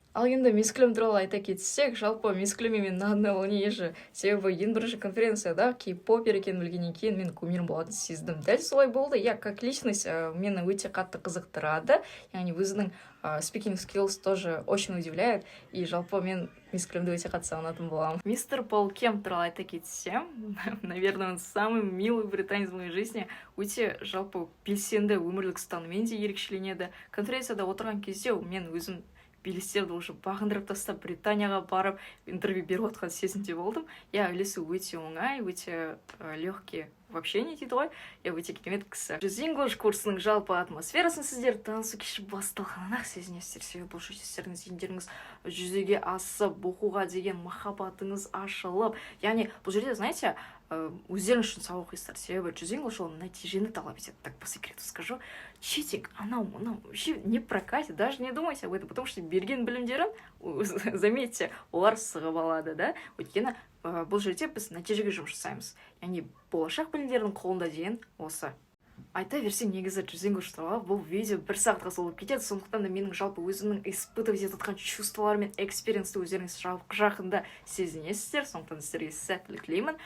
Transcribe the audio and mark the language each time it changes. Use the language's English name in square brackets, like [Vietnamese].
[Kazakh] Ал енді Мискүлім туралы айта кетсек, жалпы Мискүлім мен [Russian] на одной волне [Kazakh] еші. Себебі ең бірінші конференцияда кей-попер екенін білгеннен кейін мен кумирім болатын сездім. Дәл солай болды. [Russian] Я как личность [Kazakh] мені өте қатты қызықтырады. Яғни өзінің [English] speaking skills [Russian] тоже очень удивляет. [Kazakh] И жалпы мен Мискүлімді өте қатты сағынатын боламын. [Russian] Мистер Пол Кемп [Kazakh] туралы айта кетсем, [Russian] наверное, он самый милый британец в моей жизни. [Kazakh] Өте жалпы белсенді өмірлік ұстаныммен де ерекшеленеді. Конференцияда отырған кезде мен өзім белестерді уже бағындырып тастап Британияға барып интервью беріп отқан сезімде болдым. Я үлесі өте оңай, өте [Russian] легкий в общении [Kazakh] дейді ғой. Я өте керемет кісі. Just English курсының жалпы атмосферасын сіздер танысу кешіп басталғаннан-ақ сезінесіздер. Себебі бұл сіздердің зейіндеріңіз жүзеге асып, оқуға деген махаббатыңыз ашылып. Яғни бұл жерде, знаете, өздеріңіз үшін сабақ оқисыздар. Себебі Just English ол нәтижені талап етеді. [Russian] Так по секрету скажу, читинг, анау вообще не прокатит, даже не думайте об этом, потому что [Kazakh] берген білімдерін, [Russian] заметьте, [Kazakh] олар сығып алады, да? Өйткені бұл жерде біз нәтижеге жұмыс жасаймыз. Яғни болашақ білімдердің қолында деген осы. Айта берсем, негізі Just English туралы бұл видео 1 сағатқа созылып кетеді, сондықтан да менің жалпы өзімнің испытывать еткен чувстволар мен экспериенсті өздеріңіз жақында сезінесіздер, сондықтан сіздерге сәттілік тілеймін.